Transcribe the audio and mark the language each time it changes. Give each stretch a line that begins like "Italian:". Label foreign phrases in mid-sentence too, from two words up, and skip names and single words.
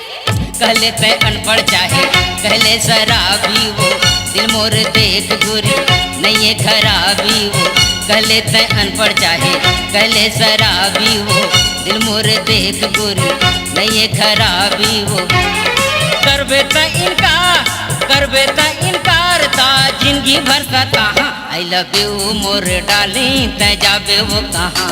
Chhattisgarhi: कहले तय अनपढ़ चाहे कहले शराबी वो दिल मोर देख गोरी नहीं है खराबी वो। कहले तय अनपढ़ चाहे कहले शराबी वो दिल मोर देख गोरी नहीं है खराबी वो। करबे त इनकार ता जिंदगी भर का कहाँ?
English: I love you
Chhattisgarhi: मोर डार्लिंग तै जाबे वो कहाँ?